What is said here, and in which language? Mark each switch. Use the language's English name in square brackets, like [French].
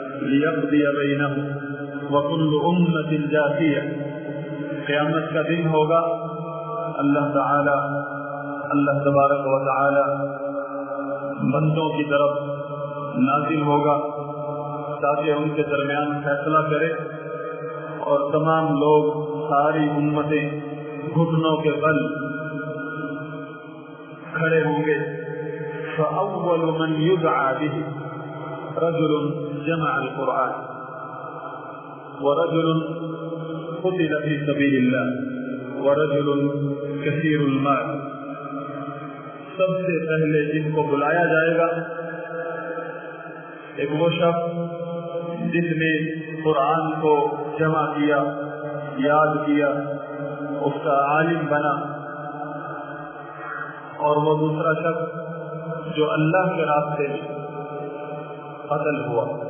[Arabic] ليقضي بينهم وكل امة جاثیہ، [Urdu] قیامت کا دن ہوگا، اللہ تعالی اللہ تبارک و تعالی بندوں کی طرف نازل ہوگا تاکہ ان کے درمیان فیصلہ کرے، اور تمام لوگ، ساری امتیں گھٹنوں کے بل کھڑے ہوں گے. [Arabic] فأول من يدعى به رجل جمع القرآن ورجل قتل في سبيل الله ورجل كثير المال. [Urdu] سب سے پہلے جن کو بلایا جائے گا ایک وہ شخص جس نے قرآن کو جمع کیا، یاد کیا، اس کا عالم بنا، اور وہ دوسرا شخص جو اللہ کے راستے میں قتل ہوا.